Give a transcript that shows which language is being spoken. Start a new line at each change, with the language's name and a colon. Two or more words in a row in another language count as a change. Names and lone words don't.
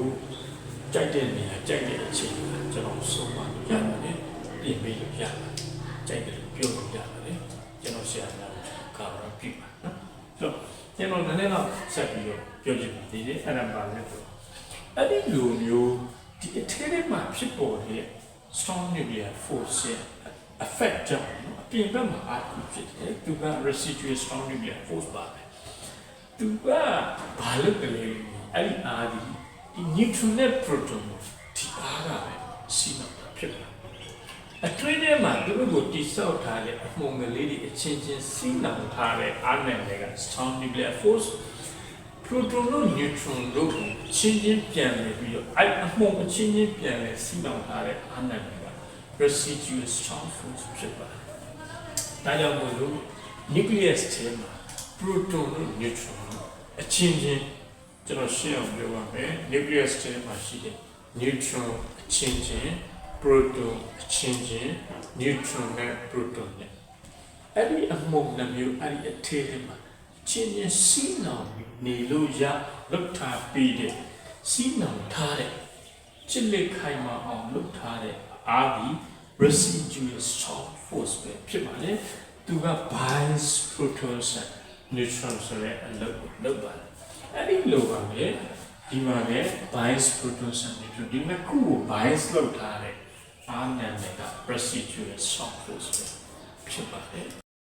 Burmese: ကြိုက်တဲ့နေရာကြိုက်တဲ့အချိန်မှာကျွန်တော်ဆုံးမလို့ရပါတယ်ပြင်ပေးလို့ရပါတယ်ကြိုက်တယ်လို့ပြောလို့ရပါတယ်ကျွန်တော်ဆရာကကာရပြပါ နော်ဆိုတော့ကျွန်တော်လည်းတော့ဆက်ပြီးတော့ပြောချင်ပါတယ်အဲ့ဒါပါလဲဆိုအဲ့ဒီလိုမျိုးဒီအ ထဲထဲမှာဖြစ်ပေါ်တဲ့
English: strong nuclear force effect
Burmese: ကြောင့်အပြင်ဘက်မှာအားဖြစ်တယ်သူက
English: residual strong nuclear force
Burmese: ပါပဲသူကဘာလို့ကလေးအဲ့ဒီအားဒီ neutron နဲ့ proton ဒီအားကပဲစီမံဖြစ်လာအတွင်းထဲမှာသူတို့ကိုတိဆောက်ထားတဲ့အမှုန်ကလေးတွေအချင်းချင်းစီးနှောင်ထားတဲ့အားနယ်တွေက
English: strong nuclear force
Burmese: proton တို့ neutron တို့ကိုချင်းချင်းပြန်နေပြီးတော့အဲ့အမှုန်အချင်းချင်းပြန်နေစီးနှောင်ထားတဲ့အားနယ်တွေက
English: residual strong force
Burmese: ဖြစ်ပါတယ်ဒါကြောင့်မို့လို့ nucleus ထဲမှာ proton တို့ neutron အချင်းချင်းကျွန်တော်ရှင်းအောင်ပြောပါမယ် nucleus ထဲမှာရှိတဲ့ neutron အချင်းချင်း proton အချင်း ချင်း neutron နဲ့ proton နဲ့အဲ့ဒီအမှုန်နှမျိုးအဲ့ဒီအထဲထဲမှာချင်းချင်းစီး နှောင်နေလို့ရလောက်ထားပြီးတဲ့စီးနှောင်ထားတဲ့ချစ်လက်ခိုင်မာအောင်လုပ်ထားတဲ့အားဒီ
English: residual strong force
Burmese: ပဲဖြစ်ပါလေသူက
English: binds protons and neutrons
Burmese: ဆိုတဲ့အလုပ်ပါတယ်အဲ့ဒီလိုပါပဲဒီမှာလည်း
English: binds protons and neutrons
Burmese: ဒီနှစ်ခုကို binds လုပ်ထားတဲ့အားနံတွေက
English: residual strong force
Burmese: ပဲဖြစ်ပါတယ်